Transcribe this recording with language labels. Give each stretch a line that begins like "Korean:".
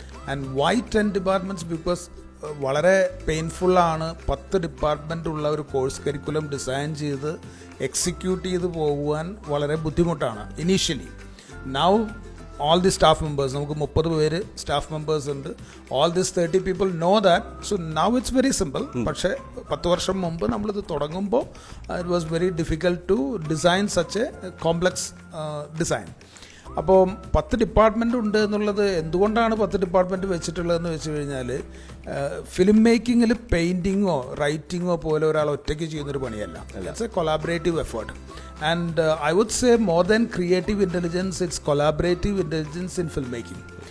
English: And why 10 departments?
Malayalam: Because വളരെ പെയിൻഫുള്ളാണ് 10 department ഉള്ള ഒരു കോഴ്സ് കരിക്കുലം ഡിസൈൻ ചെയ്ത് എക്സിക്യൂട്ട് ചെയ്ത് പോകുവാൻ വളരെ ബുദ്ധിമുട്ടാണ് initially.
English: now all the staff members,
Malayalam: നമുക്ക് 30 പേര് സ്റ്റാഫ് മെമ്പേഴ്സ് ഉണ്ട്.
English: all these 30 people know that. so now it's very simple.
Malayalam: പക്ഷേ 10 വർഷം മുമ്പ് നമ്മളിത് തുടങ്ങുമ്പോൾ
English: it was very difficult to design such a complex design.
Malayalam: അപ്പോൾ 10 ഡിപ്പാർട്ട്മെൻ്റ് ഉണ്ട് എന്നുള്ളത് എന്തുകൊണ്ടാണ് 10 ഡിപ്പാർട്ട്മെൻറ്റ് വെച്ചിട്ടുള്ളതെന്ന് വെച്ച് കഴിഞ്ഞാൽ, ഫിലിം മേക്കിങ്ങിൽ പെയിൻറ്റിങ്ങോ റൈറ്റിങ്ങോ പോലെ ഒരാൾ ഒറ്റയ്ക്ക് ചെയ്യുന്നൊരു പണിയല്ല.
English: It's a collaborative effort. And I would say more than creative intelligence, it's collaborative intelligence in film making.